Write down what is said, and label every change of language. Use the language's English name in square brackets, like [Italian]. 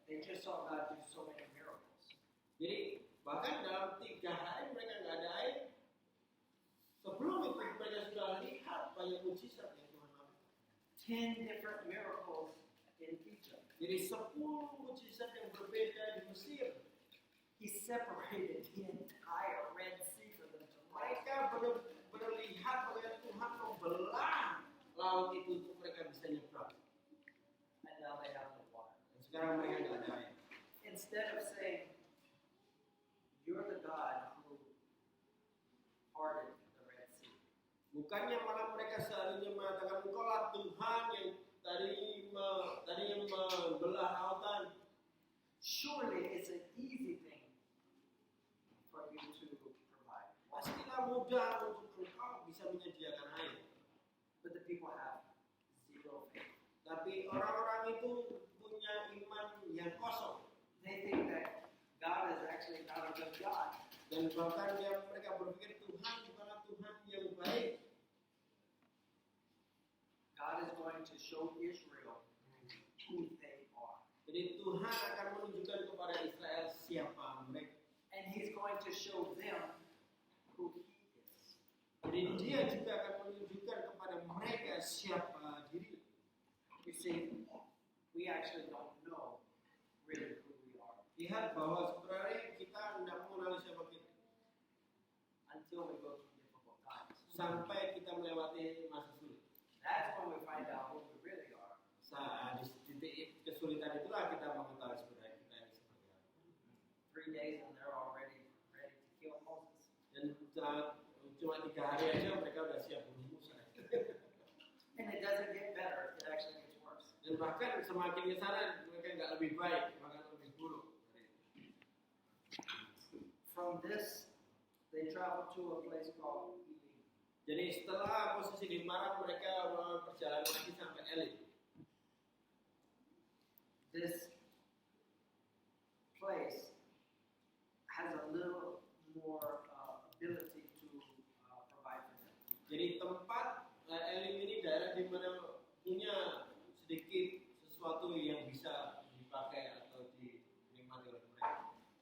[English] just saw God do so many miracles. [Indonesian] Jadi bahkan dalam 3 hari mereka nggak ada air. Sebelum itu mereka sudah lihat banyak mujizat yang Tuhan lakukan. [English] 10 different miracles in Egypt. [Indonesian] Jadi 10 mujizat yang berbeda di Mesir. [English] He separated the entire Red Sea for them to cross. [Indonesian] Mereka benar-benar lihat bagaimana Tuhan membelah laut itu untuk mereka bisa nyebrang. [English] And now they have no water. [Indonesian] Dan sekarang mereka nggak ada air. [English] Instead of saying, you're the God who parted the Red Sea, [Indonesian] Bukannya malah mereka seharusnya mengatakan engkaulah Tuhan yang tadi yang membelah lautan. [English] surely it's an easy thing for you to provide. [Indonesian] Pastilah mudah untuk engkau bisa menyediakan air. [English] But the people have zero faith. [Indonesian] Tapi orang-orang itu punya iman yang kosong. [English] They think that God is actually not a good God. [Indonesian] Dan bahkan mereka berpikir Tuhan bukanlah Tuhan yang baik. [English] God is going to show Israel who they are. [Indonesian] Jadi Tuhan akan menunjukkan kepada Israel siapa mereka. [English] And He's going to show them who He is. [Indonesian] Jadi dia juga akan menunjukkan kepada mereka siapa diri. [English] You see, we actually don't know really who we are [Indonesian] Lihat bahwa sebenarnya kita tidak mengenali siapa kita [English] until we go through difficult times. [Indonesian] sampai kita melewati masa sulit. [English] That's when we find out who we really are. [Indonesian] Saat di titik kesulitan itulah kita mengetahui sebenarnya kita ini seperti apa. [English] 3 days and they're already ready to kill Moses. [Indonesian] Dan cuma 3 hari aja mereka udah siap bunuh Musa. [English] And it doesn't get better, it actually gets worse. [Indonesian] Dan bahkan semakin ke sana mereka nggak lebih baik, bahkan lebih buruk. [English] From this, they traveled to a place called Elim. [Indonesian] Jadi setelah posisi di Maram mereka melakukan perjalanan lagi sampai Elim. [English] This place has a little more ability to provide for them. [Indonesian] Jadi tempat Elim ini daerah di mana punya sedikit sesuatu yang bisa dipakai atau dinikmati oleh mereka.